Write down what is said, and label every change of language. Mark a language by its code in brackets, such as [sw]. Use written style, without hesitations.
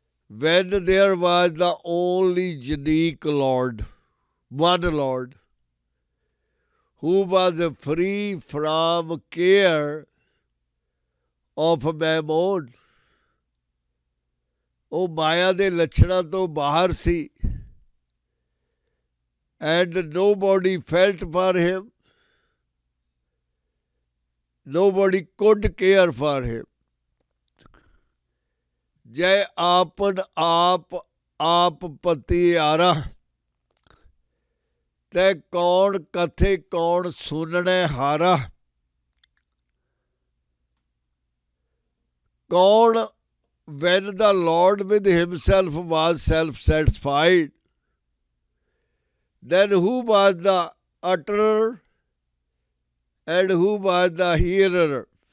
[en] When there was the only unique Lord, one Lord, who was free from care of mammon, [pa] ਉਹ ਮਾਇਆ ਦੇ ਲੱਛਣਾਂ ਤੋਂ ਬਾਹਰ ਸੀ, [en] and nobody felt for him, nobody could care for him. [pa] ਜੈ ਆਪਨ ਆਪ ਪਤਿਆਰਾ, ਤੈ ਕੌਣ ਕਥੇ ਕੌਣ ਸੁਣਨੇ ਹਾਰਾ। [en] ਕੌਣ, when the Lord with himself was self-satisfied, then who was the utterer and who was the hearer?